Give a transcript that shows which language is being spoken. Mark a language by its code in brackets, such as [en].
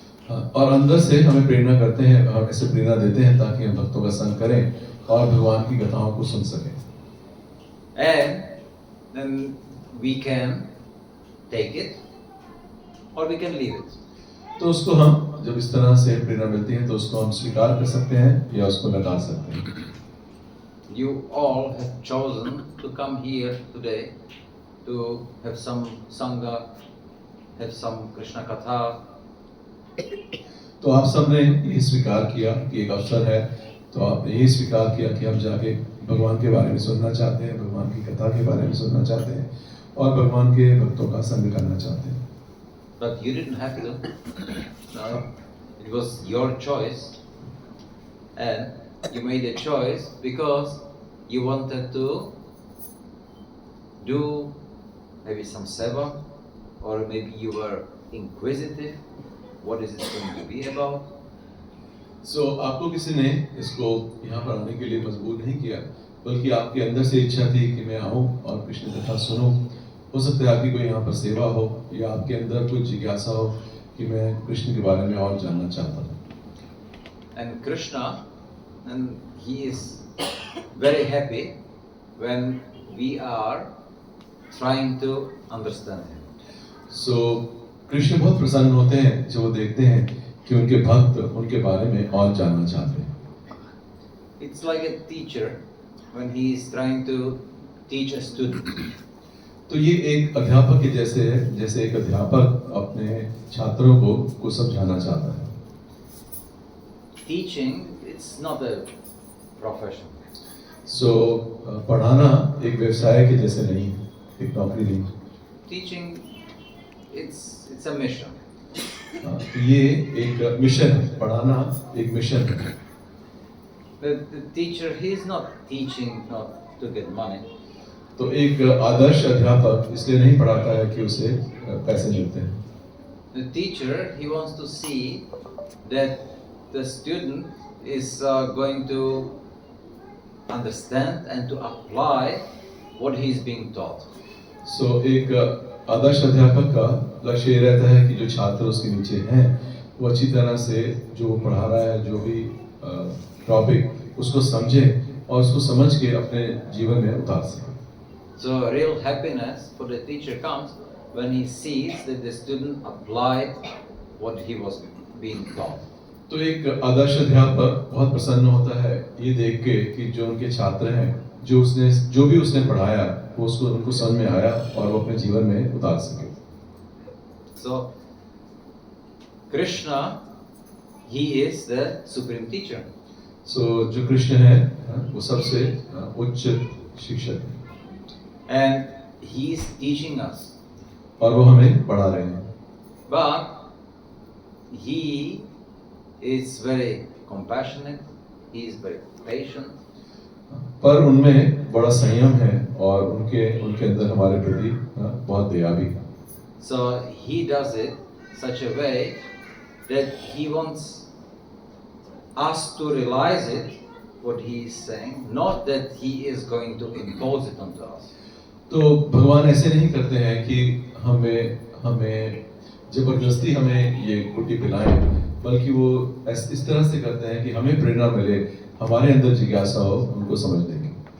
[hi] और अंदर से हमें प्रेरणा करते हैं, हम ऐसे प्रेरणा देते हैं ताकि हम भक्तों का संग करें और भगवान की कथाओं को सुन सकें। [en] And then we can take it or we can leave it. [hi] तो उसको हम जब इस तरह से प्रेरणा मिलती है तो उसको हम स्वीकार कर सकते हैं या उसको नकार सकते हैं। [en] You all have chosen to come here today to have some Sangha, have some Krishna Katha. [hi] तो आप सबने ये स्वीकार किया कि एक अवसर है, तो आपने ये स्वीकार किया कि हम जाके भगवान के बारे में सुनना चाहते हैं, भगवान की कथा के बारे में सुनना चाहते हैं और भगवान के भक्तों का संग करना चाहते हैं। [en] But you didn't have to. No, it was your choice, and you made a choice because you wanted to do maybe some seva, or maybe you were inquisitive. What is it going to be about? [hi] सो आपको किसी ने इसको यहाँ पर आने के लिए मजबूर नहीं किया, बल्कि आपके अंदर से इच्छा थी कि मैं आऊँ और कृष्ण कथा सुनूं। हो सकता है आपकी कोई यहाँ पर सेवा हो या आपके अंदर कोई जिज्ञासा हो कि मैं कृष्ण के बारे में और जानना चाहता हूँ। [en] And Krishna, and he is very happy when we are trying to understand him. [hi] सो कृष्ण बहुत प्रसन्न होते हैं जब वो देखते हैं कि उनके भक्त उनके बारे में और जानना चाहते हैं। [en] It's like a teacher when he is trying to teach a student. [hi] तो ये एक अध्यापक के जैसे है, जैसे एक अध्यापक अपने छात्रों को समझाना चाहता है। [en] Teaching, it's not a profession. [hi] सो पढ़ाना एक व्यवसाय के जैसे नहीं है, एक नौकरी नहीं। [en] Teaching, it's a mission. [hi] तो ये एक मिशन है, पढ़ाना एक मिशन है। [en] The teacher, he is not teaching not to get money. [hi] तो एक आदर्श अध्यापक इसलिए नहीं पढ़ाता है कि उसे पैसे मिलते हैं। [en] The teacher, he wants to see that the student is going to understand and to apply what he is being taught. [hi] सो एक आदर्श अध्यापक का लक्ष्य ये रहता है कि जो छात्र उसके नीचे हैं वो अच्छी तरह से जो वो पढ़ा रहा है, जो भी टॉपिक उसको समझे और उसको समझ के अपने जीवन में उतार सके। [en] So real happiness for the teacher comes when he sees that the student applied what he was being taught. [hi] तो एक आदर्श अध्यापक बहुत प्रसन्न होता है ये देख के कि जो उनके छात्र हैं, जो भी उसने पढ़ाया वो उसको उनको समझ में आया और वो अपने जीवन में उतार सके। [en] So Krishna, he is the supreme teacher. [hi] सो जो कृष्ण है वो सबसे उच्च शिक्षक है [en] And he is teaching us. [hi] और वो हमें पढ़ा रहे हैं। [en] But he is very compassionate, he is very patient. [hi] पर उनमें बड़ा संयम है और उनके अंदर हमारे प्रति बहुत दया भी है। [en] So he does it such a way that he wants us to realize it, what he is saying, not that he is going to impose it onto us. [hi] तो भगवान ऐसे नहीं करते हैं कि हमें जबरदस्ती हमें ये कुट्टी पिलाएं, बल्कि वो इस तरह से करते हैं कि हमें प्रेरणा मिले, हमारे अंदर जिज्ञासा हो, उनको समझने की।